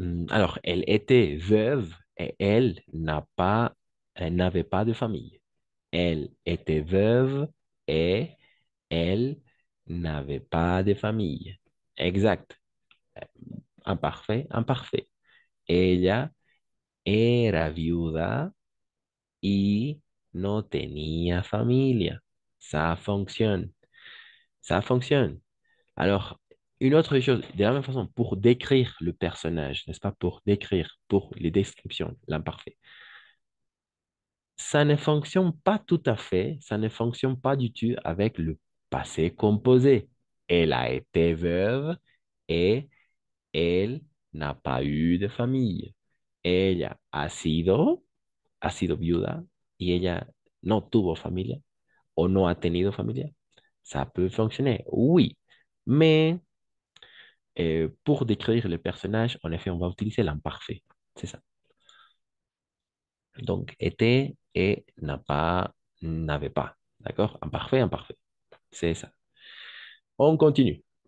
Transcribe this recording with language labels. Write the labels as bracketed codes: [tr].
[fr] Alors, elle était veuve et elle n'avait pas de famille. Elle était veuve et elle n'avait pas de famille. Exact. Imparfait, imparfait. [es] Ella era viuda y no tenía familia. [fr] Ça fonctionne. Ça fonctionne. Alors, une autre chose, de la même façon, pour décrire le personnage, n'est-ce pas? Pour décrire, pour les descriptions, l'imparfait. Ça ne fonctionne pas tout à fait, ça ne fonctionne pas du tout avec le passé composé. Elle a été veuve et elle n'a pas eu de famille. [es] Ella ha sido viuda y ella no tuvo familia o no ha tenido familia. [fr] Ça peut fonctionner, oui. Mais pour décrire le personnage, en effet, on va utiliser l'imparfait. C'est ça. Donc, était et n'a pas, n'avait pas. D'accord? Imparfait, imparfait. C'est ça. On continue.